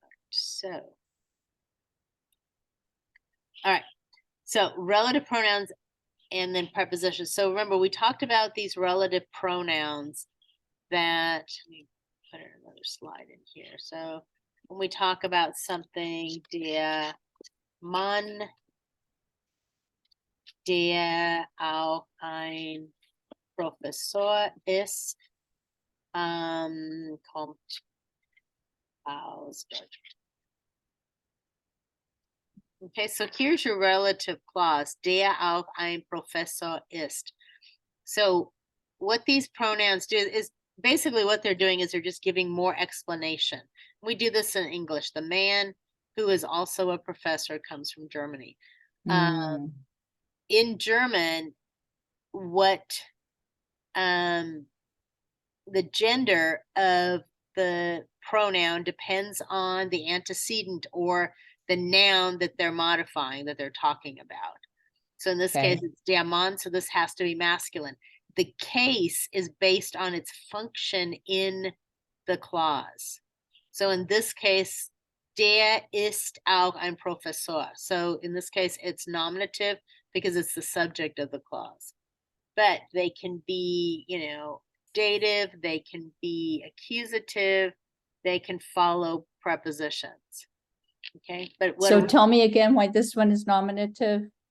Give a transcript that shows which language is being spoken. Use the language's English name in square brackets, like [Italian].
[English] So, all right. So, relative pronouns and then prepositions. So, remember, we talked about these relative pronouns that, let me put another slide in here. So, when we talk about something, [German] Mann, der auch ein Professor ist, kommt aus Deutsch. [English] Okay, so here's your relative clause, [German] der auch ein Professor ist. [English] So what these pronouns do is basically what they're doing is they're just giving more explanation. We do this in English. The man who is also a professor comes from Germany. Hmm, In German, what the gender of the pronoun depends on the antecedent or the noun that they're modifying, that they're talking about. So in this case, okay. it's [German] der Mann, [English] so this has to be masculine. The case is based on its function in the clause. So in this case, [German] der ist auch ein Professor. [English] So in this case, it's nominative because it's the subject of the clause. But they can be, dative, they can be accusative, they can follow prepositions. Okay, but So tell me again why this one is nominative?